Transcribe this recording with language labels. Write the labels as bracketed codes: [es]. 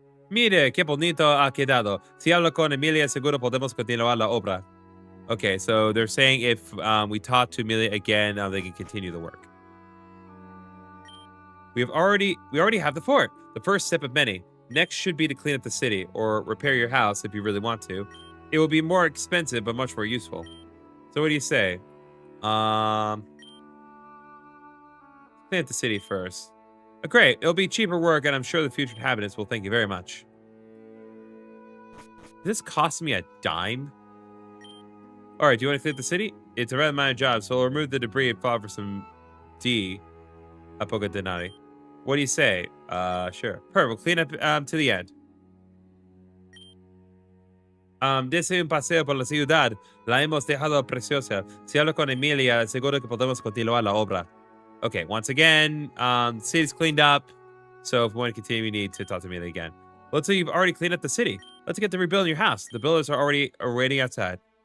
[es] Mire, qué bonito ha quedado. Si hablo con Emilia, seguro podemos continuar la obra. [en] Okay, so they're saying if we talk to Emilia again, they can continue the work. We already have the fort. The first step of many. Next should be to clean up the city or repair your house if you really want to. It will be more expensive but much more useful. So what do you say? Clean up the city first. Great. It'll be cheaper work and I'm sure the future inhabitants will thank you very much. This cost me a dime? Alright, do you want to clean up the city? It's a rather minor job, so we'll remove the debris and file for some D. Pokemon Denari. What do you say? Sure. Per, we'll clean up to the end. [es] Dese un paseo por la ciudad. La hemos dejado preciosa. Si hablo con Emilia, seguro que podemos continuar la obra. [en] Okay, once again, city's cleaned up. So if we want to continue, we need to talk to Emilia again. Let's say you've already cleaned up the city. Let's get to rebuilding your house. The builders are already waiting outside.